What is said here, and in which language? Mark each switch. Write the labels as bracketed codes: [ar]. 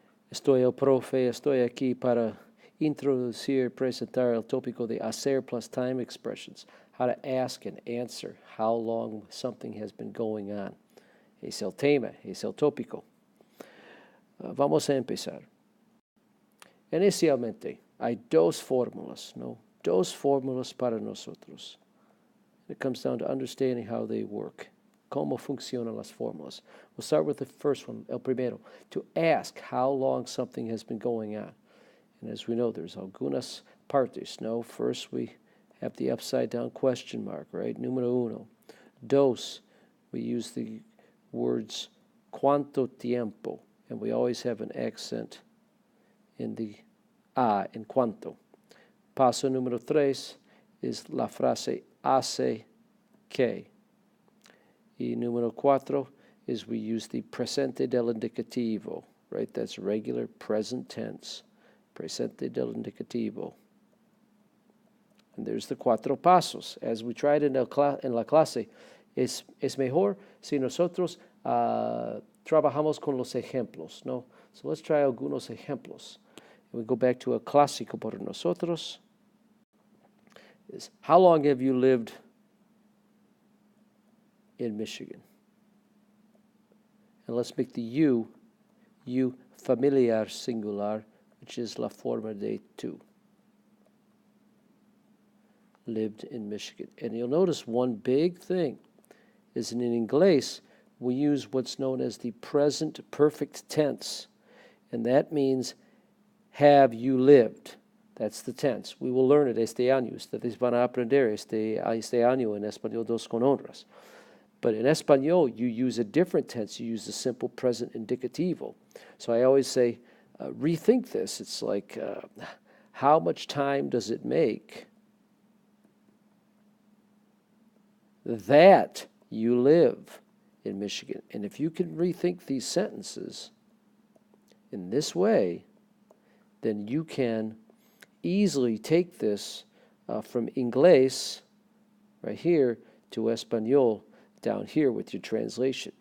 [es] Estoy el profe, estoy aquí para introducir, presentar el tópico de hacer plus time expressions, [en] how to ask and answer how long something has been going on. [es] Es el tema, es el tópico. Vamos a empezar. Inicialmente, hay dos fórmulas, ¿no? Dos fórmulas para nosotros. [en] It comes down to understanding how they work. [es] Cómo funcionan las fórmulas. [en] We'll start with the first one, [es] el primero, [en] to ask how long something has been going on. And as we know, there's [es] algunas partes, no? [en] First, we have the upside down question mark, right? [es] Número uno. Dos, [en] we use the words cuánto tiempo, and we always have an accent in the a in cuánto. [es] Paso número tres is la frase hace que. Y número cuatro [en] is we use the [es] presente del indicativo, right? [en] That's regular present tense. [es] Presente del indicativo. [en] And there's the [es] cuatro pasos. [en] As we tried in [es] la clase, es mejor si nosotros trabajamos con los ejemplos, ¿no? [en] So let's try [es] algunos ejemplos. [en] And we go back to a clásico para nosotros. Is how long have you lived in Michigan? And let's make the you familiar singular, which is [es] la forma de tú. [en] Lived in Michigan. And you'll notice one big thing is in English, we use what's known as the present perfect tense. And that means, have you lived? That's the tense. We will learn it [es] este año. Ustedes van a aprender este año en Español dos con honras. [en] But in Espanol, you use a different tense. You use the simple present indicativo. So I always say, rethink this. It's like, how much time does it make that you live in Michigan? And if you can rethink these sentences in this way, then you can easily take this from Inglés, right here, to Espanol, down here with your translation.